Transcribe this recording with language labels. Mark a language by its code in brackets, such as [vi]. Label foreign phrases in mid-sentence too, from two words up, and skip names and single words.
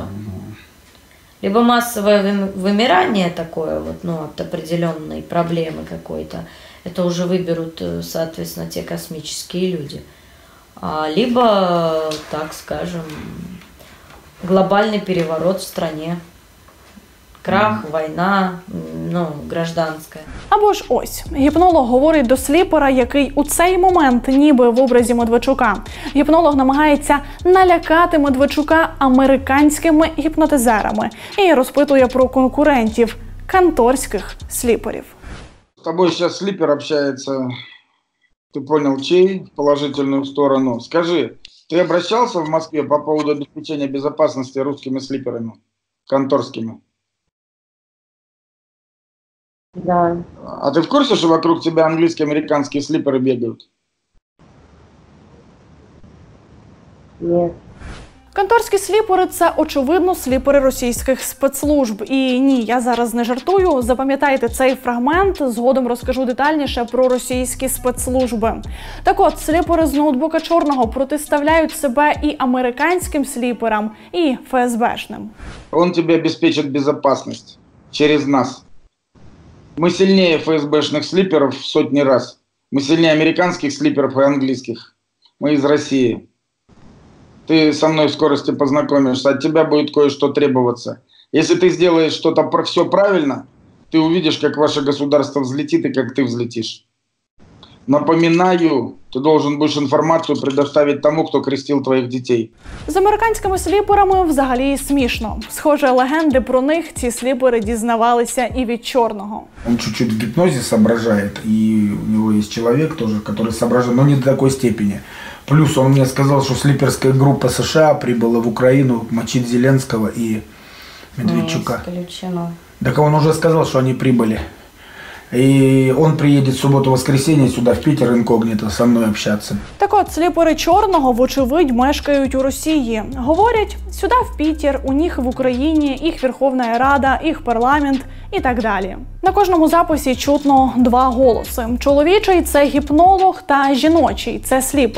[ru] Либо массовое вымирание такое, от определенной проблемы какой-то, это уже выберут, соответственно, те космические люди. Либо, так скажем, глобальный переворот в стране. Крах, [uk] війна, гражданська. Або ж ось, гіпнолог говорить до сліпера, який у цей момент ніби в образі Медведчука. Гіпнолог намагається налякати Медведчука американськими гіпнотизерами і розпитує про конкурентів канторських сліперів. [ru] С тобой сейчас слипер общается, ты понял, чей, в положительную сторону. Скажи, ты обращался в Москве по поводу обеспечения безопасности русскими слиперами, конторскими? Да. А ты в курсе, что вокруг тебя английские, американские слиперы бегают? Нет. [uk] Конторські сліпери – це, очевидно, сліпери російських спецслужб. І ні, я зараз не жартую. Запам'ятайте цей фрагмент, згодом розкажу детальніше про російські спецслужби. Так от, сліпери з ноутбука Чорного протиставляють себе і американським сліперам, і ФСБшним. [ru] Он тебе обеспечит безопасность через нас. Мы сильнее ФСБшных слиперов в сотни раз. Мы сильнее американских слиперов и английских. Мы из России. Ты со мной в скорости познакомишься, от тебя будет кое-что требоваться. Если ты сделаешь что-то все правильно, ты увидишь, как ваше государство взлетит и как ты взлетишь. Напоминаю, ты должен будешь информацию предоставить тому, кто крестил твоих детей. [uk] З американськими сліперами взагалі смішно. Схоже, легенди про них ці сліпери дізнавалися і від Чорного. [ru] Он чуть-чуть в гипнозе соображает, и у него есть человек тоже, который соображает, но не до такой степени. Плюс он мне сказал, что слиперская группа США прибыла в Украину мочить Зеленского и Медведчука. Не исключено. Так он уже сказал, что они прибыли. И он приедет в субботу-воскресенье сюда, в Питер, инкогнито, со мной общаться. [uk] Так от, сліпери Чорного, вочевидь, мешкають у Росії. Говорять, сюди в Пітер, у них в Україні, їх Верховна Рада, їх парламент і так далі. На кожному записі чутно два голоси. Чоловічий – це гіпнолог, та жіночий – це сліпер.